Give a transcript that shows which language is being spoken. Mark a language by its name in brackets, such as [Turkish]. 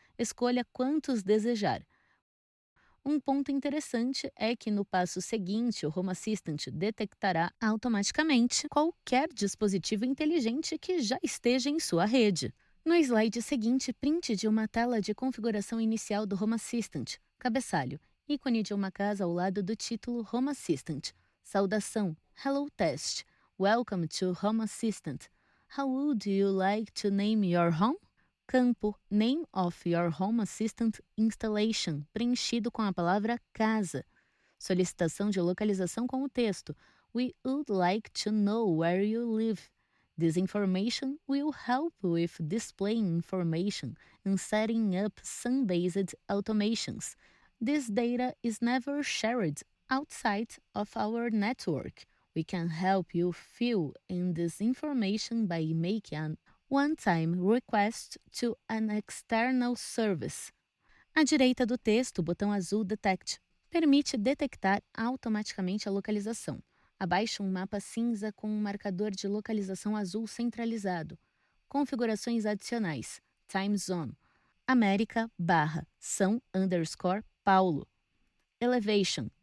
[Portuguese] Escolha quantos desejar. Um ponto interessante é que no passo seguinte, o Home Assistant detectará automaticamente qualquer dispositivo inteligente que já esteja em sua rede. No slide seguinte, print de uma tela de configuração inicial do Home Assistant. Cabeçalho, ícone de uma casa ao lado do título Home Assistant. Saudação, [English] Hello Test. Welcome to Home Assistant. How would you like to name your home? [Portuguese] Campo [English] Name of your Home Assistant Installation, [Portuguese] preenchido com a palavra casa. Solicitação de localização com o texto. [English] We would like to know where you live. This information will help with displaying information and setting up sun-based automations. This data is never shared outside of our network. We can help you fill in this information by making an one-time request to an external service. [Portuguese] À direita do texto, o botão azul Detect permite detectar automaticamente a localização. Abaixo, um mapa cinza com um marcador de localização azul centralizado. Configurações adicionais. [English] Time Zone. América / São _ Paulo. Elevation.